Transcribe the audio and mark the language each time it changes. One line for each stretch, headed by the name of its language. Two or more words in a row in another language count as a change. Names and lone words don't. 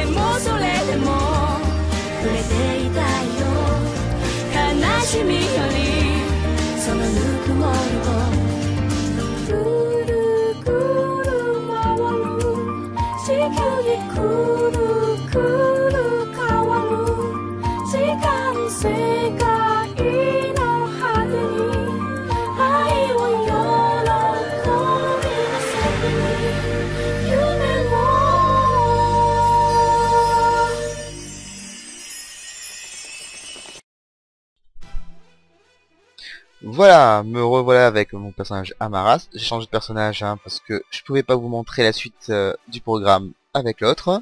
Japanese: もそれでも触れていたいよ悲しみよりそのぬくもりをぐるぐる回る地球にくるくる変わる時間世界の果てに愛を喜びの先に夢を
French: Voilà, me revoilà avec mon personnage Amaras. J'ai changé de personnage parce que je pouvais pas vous montrer la suite du programme avec l'autre.